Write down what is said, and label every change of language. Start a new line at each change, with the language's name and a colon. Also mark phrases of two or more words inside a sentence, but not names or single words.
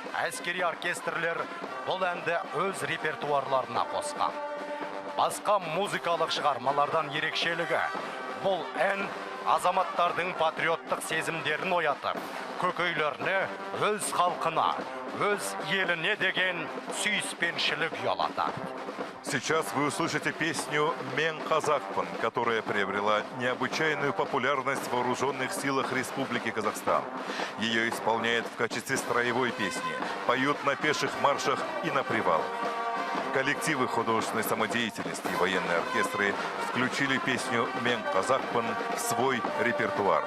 Kazakh: әскери оркестрлер бұл әнді өз репертуарларына қосқан. Басқа музыкалық шығармалардан ерекшелігі бұл ән азаматтардың патриоттық сезімдерін оятып, көкейлеріне, өз халқына, өз еліне деген сүйіспеншілік ұялатады.
Russian: Сейчас вы услышите песню «Мен Казахпын», которая приобрела необычайную популярность в вооруженных силах Республики Казахстан. Ее исполняют в качестве строевой песни, поют на пеших маршах и на привалах. Коллективы художественной самодеятельности и военные оркестры включили песню «Мен Казахпын» в свой репертуар.